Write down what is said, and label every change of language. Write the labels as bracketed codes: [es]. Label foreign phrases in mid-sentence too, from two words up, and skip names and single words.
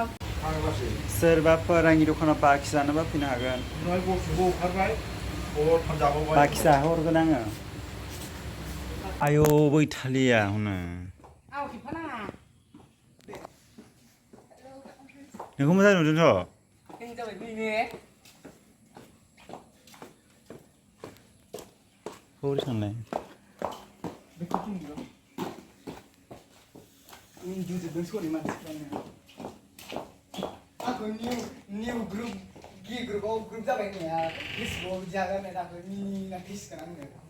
[brx] सोरबाफोर आंनि दखानाव बाखि जानोबा फैनो हागोन बाखि जाहोहरगोन आङो आयौ बैथालिया हनै नोंखौ मोजां नुदोंथ' हरै थांलाय [en] new group group [brx] जाबाय नोंहा फेसबुक जागोन नै दाखौ मिनिना फिसगोन आङो